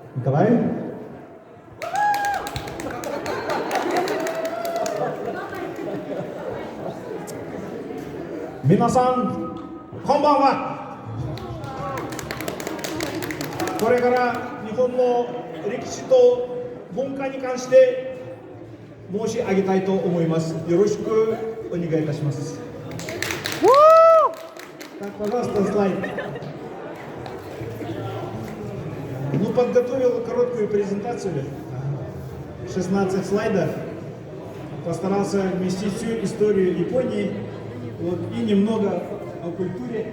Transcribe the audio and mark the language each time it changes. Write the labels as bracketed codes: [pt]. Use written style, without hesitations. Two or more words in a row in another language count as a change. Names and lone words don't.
[ja] Николай? 皆さん、こんばんは! これから日本の歴史と文化に関して申し上げたいと思います。よろしくお願いいたします。 [ru] Так, пожалуйста, слайд. Ну, подготовил короткую презентацию, 16 слайдов. Постарался вместить всю историю Японии, вот, и немного о культуре.